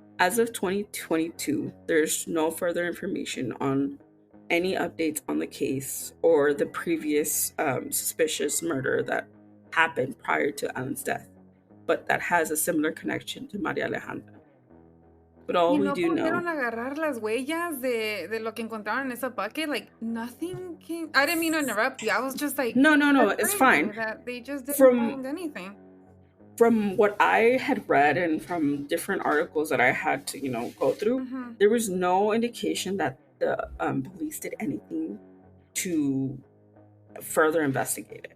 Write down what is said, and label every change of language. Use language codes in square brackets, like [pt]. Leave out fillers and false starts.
[en] As of 2022, there's no further information on any updates on the case or the previous suspicious murder that happened prior to Allan's death, but that has a similar connection to Maria Alejandra. But all we do know... [es] ¿Y no pudieron agarrar las huellas de lo que encontraron en esa bucket? [en] Like, nothing came... I didn't mean to interrupt you. I was just like... No, it's fine. That they just didn't find anything. From what I had read and from different articles that I had to, go through, there was no indication that the police did anything to further investigate it.